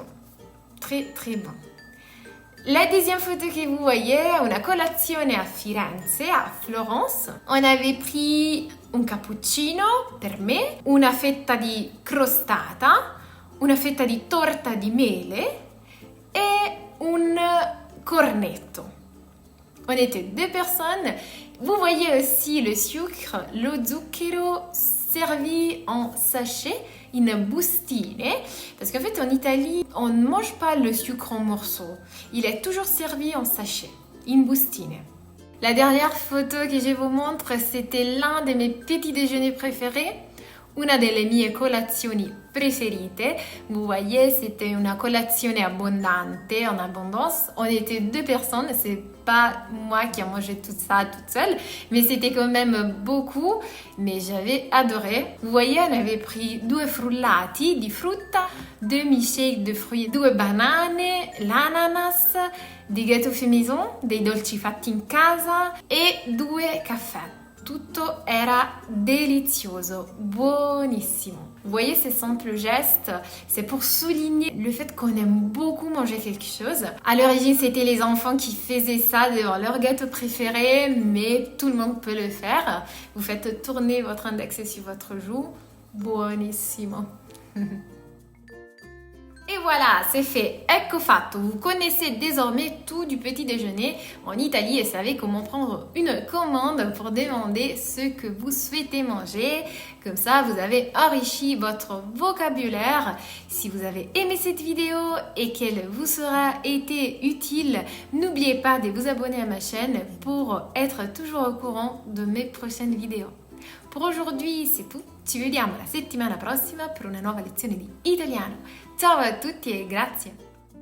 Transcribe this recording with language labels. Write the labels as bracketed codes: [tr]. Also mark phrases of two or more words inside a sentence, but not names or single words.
[fr] Très très bon. La deuxième photo que vous voyez, [it] una colazione a Firenze, [fr] à Florence. On avait pris [it] un cappuccino per me, una fetta di crostata, una fetta di torta di mele [fr] et un [it] cornetto. [fr] On était 2 personnes. Vous voyez aussi le sucre, [it] lo zucchero [fr] servi en sachet, [it] in bustine. [fr] Parce qu'en fait, en Italie, on ne mange pas le sucre en morceaux. Il est toujours servi en sachet, [it] in bustine. [fr] La dernière photo que je vous montre, c'était l'un de mes petits déjeuners préférés. [it] Una delle mie colazioni preferite. [fr] Vous voyez, c'était une [it] colazione abbondante, [fr] en abondance. On était 2 personnes, c'est pas moi qui ai mangé tout ça toute seule, mais c'était quand même beaucoup, mais j'avais adoré. Vous voyez, on avait pris 2 [it] frullati di frutta, [fr] 2 milkshakes de fruits, 2 banane, l'ananas, des gâteaux faits maison, des [it] dolci fatti in casa [fr] et 2 caffè. [it] Tutto era delizioso, buonissimo. [fr] Vous voyez ces simples gestes, c'est pour souligner le fait qu'on aime beaucoup manger quelque chose. À l'origine, c'était les enfants qui faisaient ça devant leur gâteau préféré, mais tout le monde peut le faire. Vous faites tourner votre index sur votre joue, buonissimo. Et voilà, c'est fait. [it] Ecco fatto. [fr] Vous connaissez désormais tout du petit déjeuner en Italie et savez comment prendre une commande pour demander ce que vous souhaitez manger. Comme ça, vous avez enrichi votre vocabulaire. Si vous avez aimé cette vidéo et qu'elle vous sera été utile, n'oubliez pas de vous abonner à ma chaîne pour être toujours au courant de mes prochaines vidéos. Per aujourd'hui c'est tout, [it] ci vediamo la settimana prossima per una nuova lezione di italiano. Ciao a tutti e grazie!